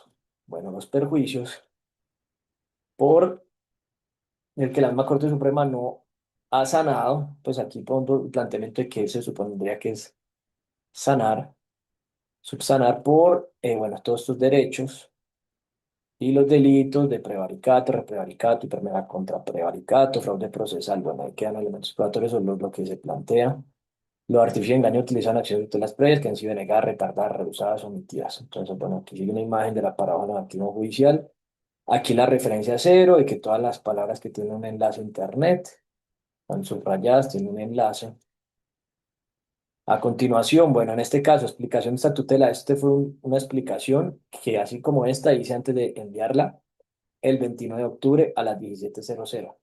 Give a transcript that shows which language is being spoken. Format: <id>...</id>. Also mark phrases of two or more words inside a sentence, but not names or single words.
<es>Bueno, los perjuicios por el que la misma Corte Suprema no ha sanado, pues aquí pongo el planteamiento de que se supondría que es sanar, subsanar por, bueno, todos estos derechos y los delitos de prevaricato, reprevaricato, hipermera contra prevaricato, fraude procesal. Bueno, ahí quedan elementos probatorios sobre lo que se plantea. Los artificios de engaño utilizan acciones de tutelas previas que han sido negadas, retardadas, rehusadas, omitidas. Entonces, bueno, aquí sigue una imagen de la paradoja negativo judicial. Aquí la referencia cero de que todas las palabras que tienen un enlace a internet están subrayadas, tienen un enlace. A continuación, bueno, en este caso, explicación de esta tutela. Este fue una explicación que, así como esta, hice antes de enviarla el 29 de octubre a las 17:00.</es>